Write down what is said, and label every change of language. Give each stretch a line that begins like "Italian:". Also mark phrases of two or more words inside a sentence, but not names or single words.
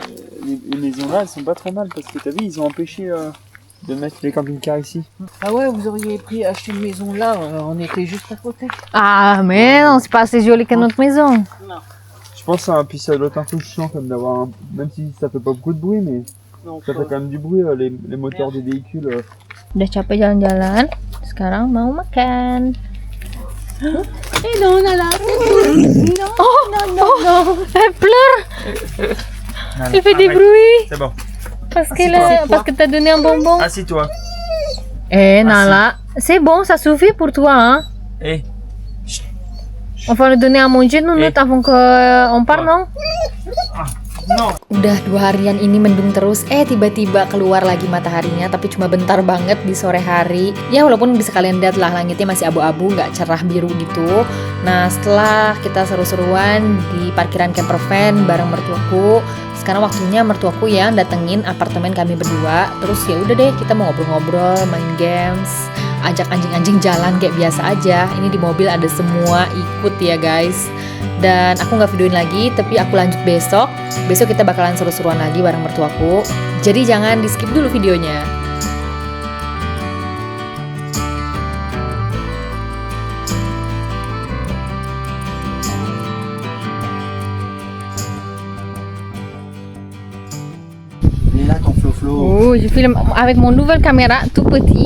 French: Les maisons là, elles sont pas trop mal parce que t'as vu, ils ont empêché de mettre les camping-cars ici. Ah ouais, vous auriez acheté une maison là, on était juste à côté. Ah, mais non, c'est pas assez joli que notre maison. Je pense que puis ça doit être un peu chiant comme d'avoir un... Même si ça fait pas beaucoup de bruit, mais Non, ça fait quand même du bruit, les moteurs des véhicules.
Indonesian: Udah capek jalan-jalan, sekarang mau makan.
French: Et non, Nala. Oh, elle pleure. Elle fait des bruits. C'est bon. Parce que t'as donné un bonbon. Assis-toi. Eh, Nala, c'est bon, ça suffit pour toi, hein? Eh. On va lui donner à manger, Nunut, avant qu'on part, non? Non.
Indonesian: Udah 2 harian ini mendung terus, tiba-tiba keluar lagi mataharinya, tapi cuma bentar banget di sore hari. Ya walaupun bisa kalian lihat lah langitnya masih abu-abu, nggak cerah biru gitu. Nah setelah kita seru-seruan di parkiran
English: camper van
Indonesian: bareng mertuaku, sekarang waktunya mertuaku yang datengin apartemen kami berdua. Terus ya udah deh, kita mau ngobrol-ngobrol, main games, ajak anjing-anjing jalan kayak biasa aja. Ini di mobil ada semua, ikut ya guys. Dan aku nggak videoin lagi, tapi aku lanjut besok. Besok kita bakalan seru-seruan lagi bareng mertuaku. Jadi jangan di skip dulu videonya.
French: Il est là ton Flo-Flo. Oh, je filme avec mon nouvelle caméra tout petit.